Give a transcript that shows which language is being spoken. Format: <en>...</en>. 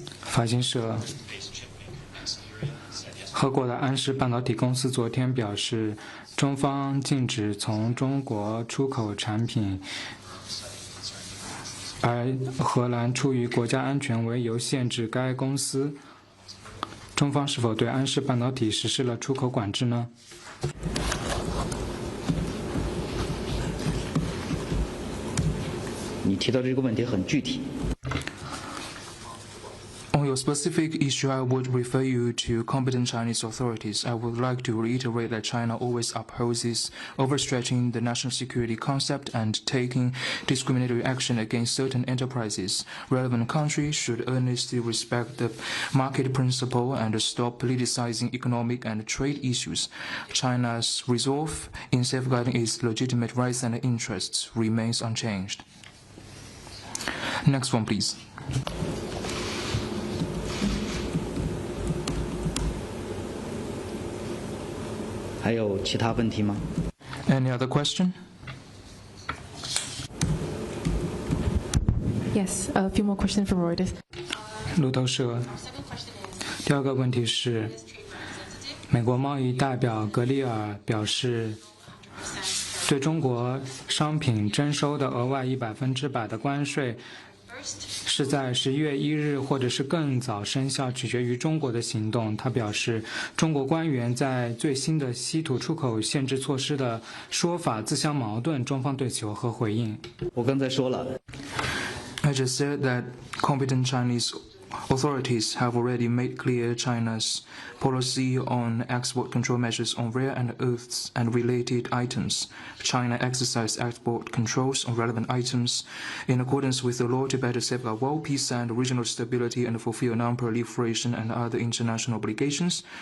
<zh>法新社，俄国的安氏半导体公司昨天表示，中方禁止从中国出口产品，而荷兰出于国家安全为由限制该公司。中方是否对安氏半导体实施了出口管制呢？你提到这个问题很具体。</zh> <en>On your specific issue, I would refer you to competent Chinese authorities. I would like to reiterate that China always opposes overstretching the national security concept and taking discriminatory action against certain enterprises. Relevant countries should earnestly respect the market principle and stop politicizing economic and trade issues. China's resolve in safeguarding its legitimate rights and interests remains unchanged. Next one, please. Any other question? Yes, a few more questions from Reuters.</en> <zh>路透社，第二个问题是，美国贸易代表格里尔表示，对中国商品征收的额外100%的关税，是在11月1日或者是更早生效，取决于中国的行动。他表示，中国官员在最新的稀土出口限制措施的说法自相矛盾，中方对此有何回应？我刚才说了。</zh> <en>I just said that competent Chinese authorities have already made clear China's policy on export control measures on rare and earths and related items. China exercised export controls on relevant items in accordance with the law to better safeguard world peace and regional stability and fulfill non-proliferation and other international obligations.</en>